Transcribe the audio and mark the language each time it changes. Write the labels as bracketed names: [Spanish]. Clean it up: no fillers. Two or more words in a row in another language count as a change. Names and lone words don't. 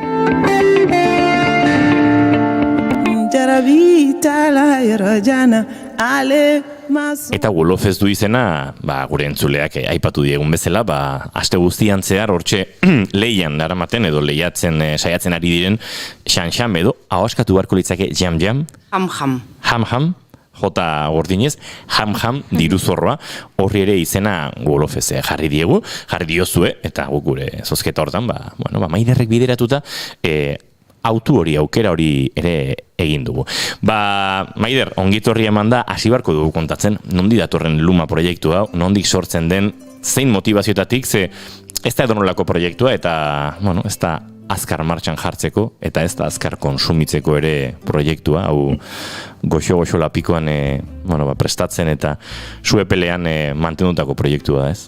[Basque] Eta Wolofez du izena, gure entzuleak aipatu diegun bezala, aste guztian zehar hortxe lehian daramaten edo lehiatzen saiatzen ari diren xan-xan edo ahoskatu beharko litzake jam-jam? Ham-ham. Ham-ham, jota gordinez, ham-ham diru zorroa, horri ere izena Wolofez jarri diozue, eta gure zozketa hortan, Maiderrek bideratuta, autu hori, aukera hori ere egin dugu. Maider, ongitorri eman da, hasi barko dugu kontatzen, nondi datorren Luma proiektua, nondik sortzen den, zein motivazioetatik, ze ez da edonolako proiektua, eta ez da azkar martxan jartzeko, eta ez da azkar konsumitzeko ere proiektua, hau goxo lapikoan prestatzen eta suepelean mantendutako proiektua da, ez?